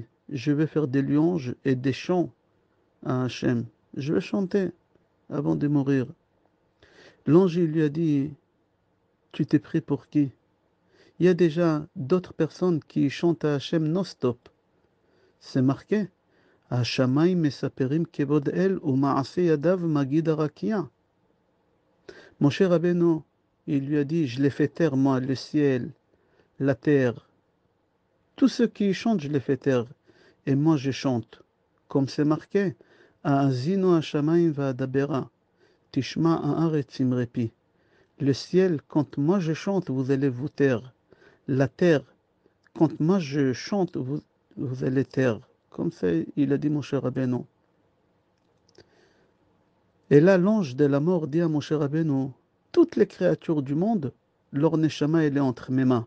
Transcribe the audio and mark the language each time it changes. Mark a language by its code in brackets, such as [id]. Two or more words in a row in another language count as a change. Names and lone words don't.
[fr] Je vais faire des louanges et des chants à Hachem. Je vais chanter avant de mourir. L'ange, il lui a dit, tu t'es pris pour qui? Il y a déjà d'autres personnes qui chantent à Hachem non-stop. C'est marqué. [he] השמיים מספרים כבוד אל ומעשה ידיו מגיד הרקיע. [fr] Moshe Rabbeinu, il lui a dit, je l'ai fait taire, moi, le ciel, la terre. Tous ceux qui chantent, je les fais taire. Et moi, je chante. Comme c'est marqué, [he] האזינו השמים ואדברה תשמע הארץ אמרי פי. [fr] Le ciel, quand moi je chante, vous allez vous taire. La terre, quand moi je chante, vous allez taire. Comme ça, il a dit Moshe Rabbeinu. Et là, l'ange de la mort dit à Moshe Rabbeinu, toutes les créatures du monde, leur neshama, elle est entre mes mains.